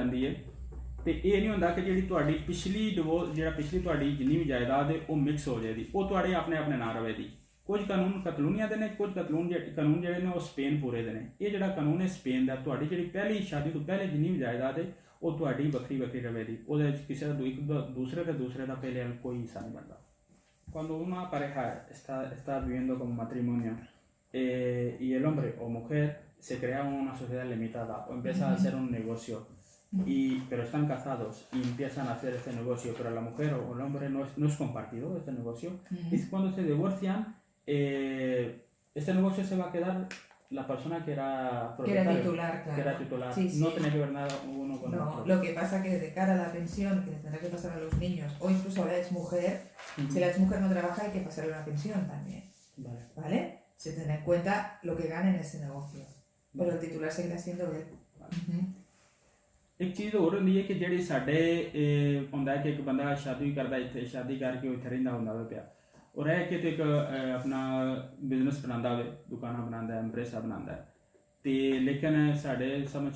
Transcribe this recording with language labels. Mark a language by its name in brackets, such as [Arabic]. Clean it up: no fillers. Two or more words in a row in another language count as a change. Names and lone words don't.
[Punjabi] ਜਾਂਦੀ ਹੈ ਤੇ ਇਹ ਨਹੀਂ ਹੁੰਦਾ ਕਿ ਜਿਹੜੀ ਤੁਹਾਡੀ ਪਿਛਲੀ ਤੁਹਾਡੀ ਜਿੰਨੀ ਵੀ ਜਾਇਦਾਦ ਹੈ ਉਹ ਮਿਕਸ ਹੋ ਜਾਏਗੀ ਉਹ ਤੁਹਾਡੇ ਆਪਣੇ ਨਾਂ ਰਵੇਗੀ ਕੁਝ ਕਾਨੂੰਨ ਕਤਲੂਨੀਆ ਦੇ ਨੇ ਕੁਝ ਕਾਨੂੰਨ ਜਿਹੜੇ ਨੇ ਉਹ ਸਪੇਨ ਪੂਰੇ ਦੇ ਨੇ ਇਹ ਜਿਹੜਾ ਕਾਨੂੰਨ ਹੈ ਸਪੇਨ ਦਾ ਤੁਹਾਡੀ ਜਿਹੜੀ ਪਹਿਲੀ ਸ਼ਾਦੀ ਤੋਂ ਪਹਿਲੇ ਜਿੰਨੀ ਵੀ ਜਾਇਦਾਦ ਹੈ ਉਹ ਤੁਹਾਡੀ ਵੱਖਰੀ ਰਵੇਗੀ ਉਹਦੇ ਵਿੱਚ ਕਿਸੇ ਦਾ ਦੂਸਰੇ ਦਾ ਪਹਿਲੇ ਕੋਈ ਹਿੱਸਾ ਨਹੀਂ ਬਣਦਾ [Spanish] Cuando una pareja está viviendo como matrimonio y el hombre o mujer se crea una sociedad limitada o empieza a hacer un negocio, pero están casados y empiezan a hacer este negocio, pero la mujer o el hombre no es compartido este negocio, y cuando se divorcian, este negocio se va a quedar la persona que era propietario, titular, claro. que era titular, sí, sí. no tenía que ver nada uno con el otro. Lo que pasa que de cara a la pensión que le tendrá que pasar a los niños o incluso a la exmujer, si la exmujer no trabaja hay que pasarle una pensión también, ¿vale? Se tendrá en cuenta lo que gana en ese negocio, pero el titular seguirá siendo él. [Punjabi] ਇੱਕ ਚੀਜ਼ ਹੋਰ ਹੁੰਦੀ ਹੈ ਕਿ ਜਿਹੜੀ ਸਾਡੇ ਹੁੰਦਾ ਹੈ ਕਿ ਇੱਕ ਬੰਦਾ ਸ਼ਾਦੀ ਕਰਦਾ ਇੱਥੇ ਸ਼ਾਦੀ ਕਰਕੇ ਇੱਥੇ ਰਹਿੰਦਾ ਹੁੰਦਾ ਵੇ ਪਿਆ ਉਹ ਰਹਿ ਕੇ ਤੇ ਇੱਕ ਆਪਣਾ ਬਿਜ਼ਨਸ ਬਣਾਉਂਦਾ ਹੋਵੇ ਦੁਕਾਨਾਂ ਬਣਾਉਂਦਾ ਹੈ ਐਮਪ੍ਰੈਸਾ ਬਣਾਉਂਦਾ ਹੈ ਅਤੇ ਲੇਕਿਨ ਸਾਡੇ ਸਮਝ 'ਚ